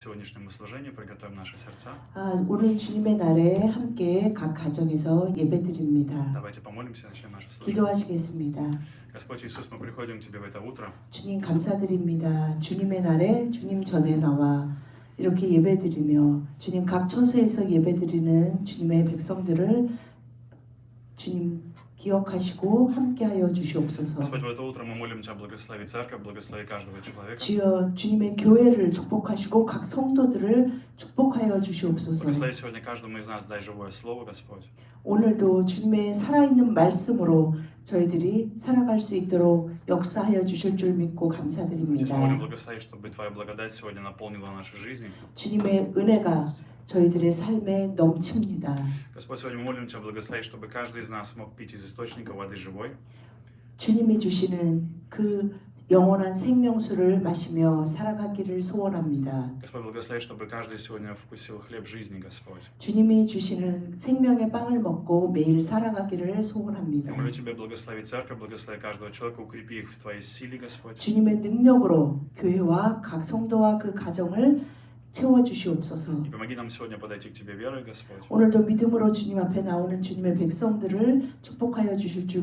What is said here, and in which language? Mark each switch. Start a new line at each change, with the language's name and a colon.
Russian: сегодняшнему служению, приготовим наши сердца.
Korean: 오늘 주님의 날에 함께 각 가정에서 예배드립니다.
Russian: Давайте помолимся, начнем наше служение.
Korean: 기도하시겠습니다.
Russian: Господь Иисус, мы приходим к Тебе в это утро.
Korean: 주님 감사드립니다. 주님의 날에 주님 전에 나와 이렇게 예배드리며 주님 각 처소에서 예배드리는 주님의 백성들을 주님 기억하시고 함께하여 주시옵소서.
Russian: Господь, в это утро мы молим Тебя, благослови церковь, благослови каждого человека.
Korean: 주여 주님의 교회를 축복하시고 각 성도들을 축복하여 주시옵소서.
Russian: Благослови сегодня каждому из нас, дай живое слово, Господь.
Korean: 오늘도 주님의 살아있는 말씀으로 저희들이 살아갈 수 있도록 역사하여 주실 줄 믿고 감사드립니다.
Russian: Сегодня благослови, чтобы Твоя благодать сегодня наполнила наши жизни.
Korean: 주님의 은혜가 저희들의 삶에 넘칩니다.
Russian: Господь, сегодня мы молим Тебя, благослови, чтобы каждый из нас смог пить из источника воды живой.
Korean: 주님이 주시는 그 영원한 생명수를 마시며 살아가기를 소원합니다.
Russian: Господь, благослови, чтобы каждый сегодня вкусил хлеб жизни, Господь.
Korean: 주님이 주시는 생명의 빵을 먹고 매일 살아가기를 소원합니다.
Russian: Я молю Тебя, благослови церковь, благослови каждого человека, укрепи их в Твоей силе, Господь.
Korean: 주님의 능력으로 교회와 각 성도와 그 가정을 채워주시옵소서.
Russian: И помоги нам сегодня подойти к Тебе верой, Господь.
Korean: 오늘도 믿음으로 주님 앞에 나오는 주님의 백성들을 축복하여 주실 줄